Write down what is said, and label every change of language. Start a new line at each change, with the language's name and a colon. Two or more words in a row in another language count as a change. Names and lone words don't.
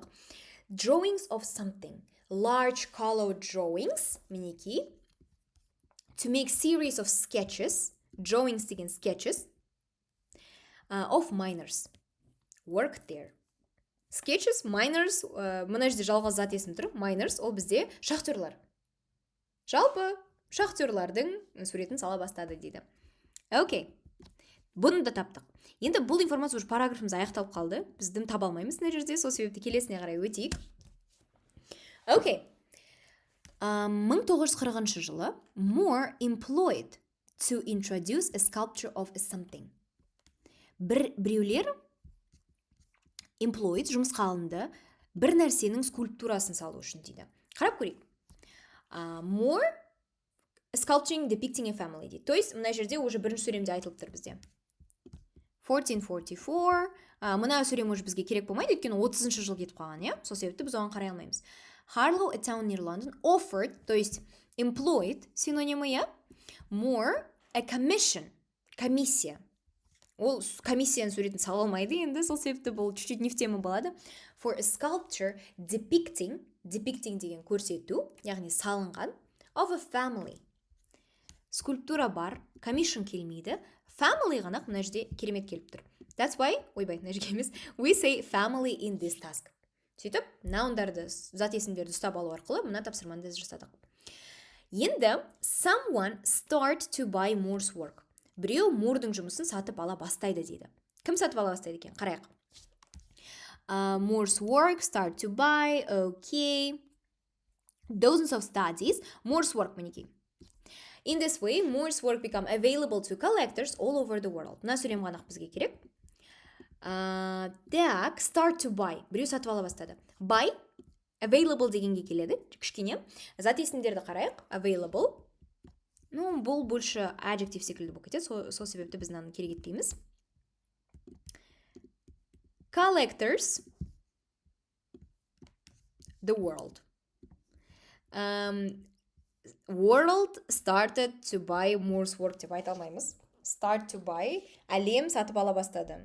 English: Drawings of something, large color drawings, мінекей. To make series of sketches, drawings деген sketches, of miners. Work there. Sketches, miners,
Kazakh: мұна жерде жалғыз зат есім тұр. Miners, ол бізде шахтерлар. Жалпы, шахтерлардың суретін сала бастады дейді. Окей. Бұны да таптық. Енді бұл информация уже параграфымыз аяқталып қалды. Біздің таба алмаймыз мына жерде, сол себепті келесіне қарай өтейік. Окей.
English: 1940 жылы Moore employed to introduce a sculpture of something.
Kazakh: Біреулер employed, жұмысқа алынды, бір нәрсенің скульптурасын салу үшін дейді. Қарап көрейік.
English: Moore sculpturing depicting a family дейді.
Russian: То есть,
Kazakh: мына жерде уже бірінші сөйлемде айтылып тұр бізде. 1444. Мына сөйлем уже бізге керек болмайды, өйткені 30-шы жыл кетіп қалған, сол себепті біз оған қарай алмаймыз.
English: Harlow, a town near London, offered,
Russian: то есть employed, синонимы,
English: Moore a commission,
Kazakh: комиссия. Ол комиссияның суретін сала алмайды енді, сол себепті бұл
Russian: чуть-чуть не в тему
Kazakh: болады.
English: For a sculpture depicting
Kazakh: деген көрсету, яғни салынған,
English: of a family.
Kazakh: Скульптура бар, commission келмейді, family ғана мына жерде керемет келіп тұр.
English: That's why,
Kazakh: мына жерге емес,
English: we say family in this task.
Kazakh: Сөйтіп, наундарды, зат есімдерді ұстап алу арқылы мына тапсырманы жасадық. Енді,
English: someone start to buy Moore's work.
Kazakh: Біреу Мурдың жұмысын сатып ала бастайды дейді. Кім сатып ала бастайды екен? Қарайық.
English: Moore's work, start to buy, okay. Dozens of studies, Moore's work мінекей. In this way, Moore's work become available to collectors all over the world.
Kazakh: Мына сөйлем ғанақ бізге керек. Так,
English: start to buy.
Kazakh: Біреу сатып ала бастады.
English: Buy, available
Kazakh: дегенге келеді. Кішкене. Зат есімдерді қарайық. Available. Бұл больше adjective секілді болып кетеді, сол себепті біз мынаны керек етпейміз.
English: Collectors, the world. World started to buy Moore's work
Kazakh: деп айта алмаймыз.
English: Start to buy,
Kazakh: әлем сатып ала бастады.